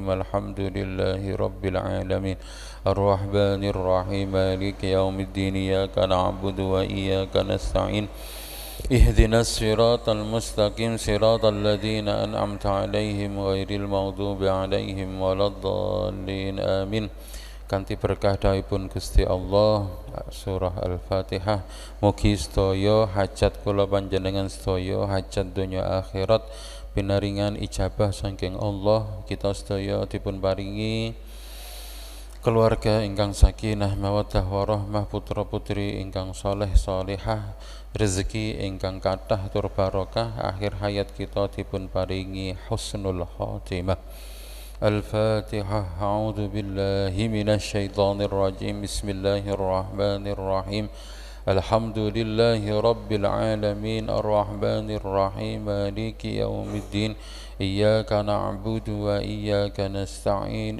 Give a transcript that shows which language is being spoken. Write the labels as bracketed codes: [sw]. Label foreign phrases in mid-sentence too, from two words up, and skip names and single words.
[ar] الحمد لله رب العالمين الرحمن الرحيم مالك يوم الدين. إياك نعبد وإياك نستعين. اهدنا الصراط المستقيم صراط الذين أنعمت عليهم غير المغضوب عليهم ولا الضالين آمين. [jv] Kanthi berkah daipun Gusti Allah, surah Al-Fatihah. Mugi sedaya hajat kula panjenengan sedaya, hajat dunya akhirat pinaringan ijabah saking Allah. Kita sedaya dipun paringi keluarga ingkang [ar] سكينة مودة ورحمة, [jv] putra putri ingkang saleh salihah, rezeki ingkang kathah tur barokah, akhir hayat kita dipun paringi [ar] حسن الخاتمة. Al-Fatihah. أعوذ بالله من الشيطان الرجيم. بسم الله الرحمن الرحيم. الحمد لله رب العالمين الرحمن الرحيم مالك يوم الدين. إياك نعبد وإياك نستعين.